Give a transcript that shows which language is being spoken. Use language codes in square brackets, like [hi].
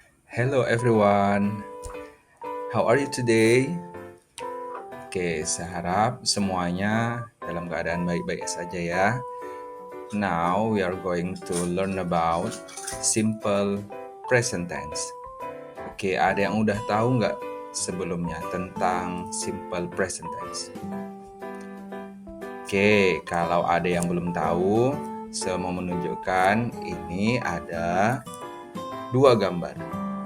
[en] Hello everyone, how are you today? [id] Oke, saya harap semuanya dalam keadaan baik-baik saja ya. [en] Now we are going to learn about simple present tense. [id] Oke, ada yang udah tahu nggak sebelumnya tentang simple present tense? Oke, kalau ada yang belum tahu, saya mau menunjukkan ini ada dua gambar.